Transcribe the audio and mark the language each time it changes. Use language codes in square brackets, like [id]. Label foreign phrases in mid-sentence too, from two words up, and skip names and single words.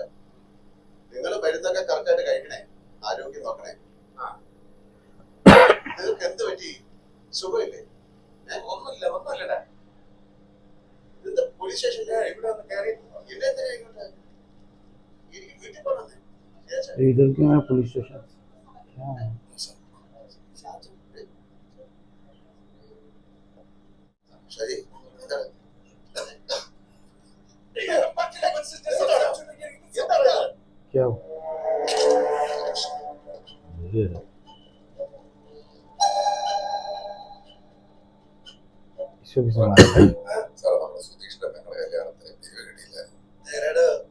[ml] നിങ്ങൾ മരുന്നൊക്കെ കറക്റ്റായിട്ട് കഴിക്കണേ, ആരോഗ്യം നോക്കണേ. നിങ്ങൾക്ക് എന്ത് പറ്റി? സുഖമില്ലേ? ഒന്നുമില്ലടാ. ഇത് പോലീസ് സ്റ്റേഷനിലെ ഇവിടെ ഒന്ന് കയറി എന്നെ എന്തിനാ ഇങ്ങോട്ട്? എനിക്ക് വീട്ടിൽ പോകണമെന്നേ. [hi] इधर क्यों है पुलिस स्टेशन? क्या है? [ml] ശരി, [hi] क्या हो? ये इसको भी संभाल [ml] സാർ നമ്മുടെ സുധീഷിന്റെ പെങ്ങളുടെ കല്യാണത്തിന് ലീവ് കിട്ടിയില്ല.